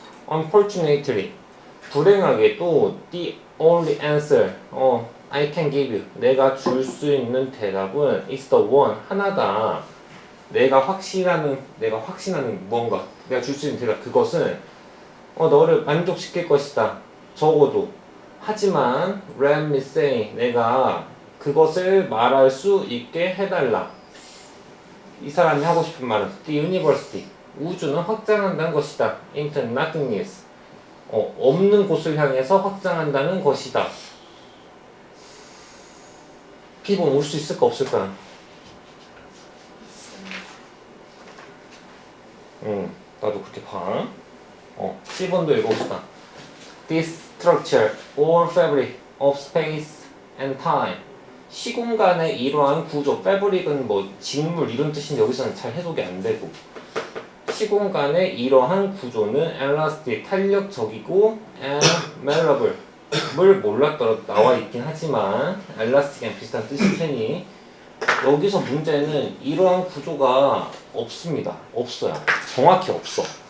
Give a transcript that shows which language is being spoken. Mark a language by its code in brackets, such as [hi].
[en] Unfortunately, [ko] 불행하게도 [en] the only answer I can give you [ko] 내가 줄 수 있는 대답은 [en] is the one [ko] 하나다. 내가 확신하는 뭔가 내가 줄 수 있는 대답 그것은 너를 만족시킬 것이다. 적어도 하지만 [en] let me say [ko] 내가 그것을 말할 수 있게 해달라. 이 사람이 하고 싶은 말은 [en] the university [ko] 우주는 확장한다는 것이다. [en] into nothingness [ko] 없는 곳을 향해서 확장한다는 것이다. B번 올 수 있을까 없을까? 나도 그렇게 봐. C번도 읽어봅시다. [en] This structure or fabric of space and time. [ko] 시공간의 이러한 구조, fabric은 뭐 직물 이런 뜻인데 여기서는 잘 해석이 안 되고. 시공간의 이러한 구조는 elastic, 탄력적이고 [en] and malleable. [ko] 뭘 몰랐더라도 나와 있긴 하지만 elastic이랑 비슷한 뜻일 테니 여기서 문제는 이러한 구조가 없습니다. 없어요. 정확히 없어.